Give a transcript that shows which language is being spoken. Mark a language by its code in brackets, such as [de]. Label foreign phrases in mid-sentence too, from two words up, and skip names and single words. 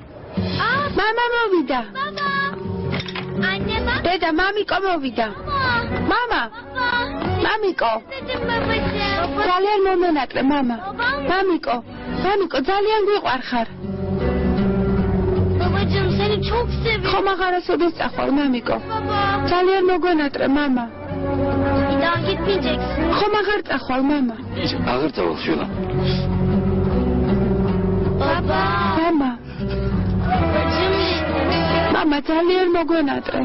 [ka] მამა მოვიდა. დედა, მამიკო მოვიდა. მამა. მამიკო. ძალიან მომენატრე, მამა. მამიკო. მამიკო, ძალიან გვიყვარხარ. [tr] Babacığım seni çok seviyorum. [ka] ხომ აღარასოდეს წახვალ, მამიკო. ძალიან მოგვენატრე, მამა. [tr] Bir daha gitmeyeceksin. [ka] ხომ აღარ წახვალ, მამა. აღარ წავალ შვილა. [tr] Baba. [ka] მამა. [tr] Babacığım. [ka] მამა, ძალიან მოგვენატრე.